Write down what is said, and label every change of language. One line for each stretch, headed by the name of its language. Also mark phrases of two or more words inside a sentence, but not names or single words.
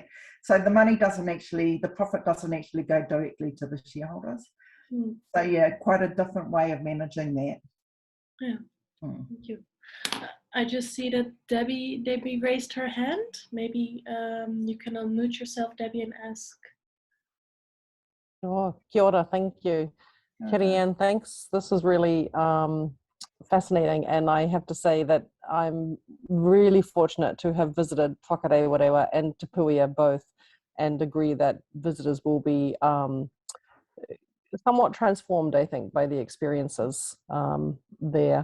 English: So the money doesn't actually, the profit doesn't actually go directly to the shareholders. So yeah, quite a different way of managing that. Yeah, thank you. I just see that Debbie raised her hand. Maybe you can unmute yourself, Debbie, and ask.
Māori: Oh, kia ora,
English: thank you. Keri-Anne, thanks. This is really fascinating, and I have to say that I'm really fortunate to have visited Whakarewarewa and Te Puia both, and agree that visitors will be somewhat transformed, I think, by the experiences there.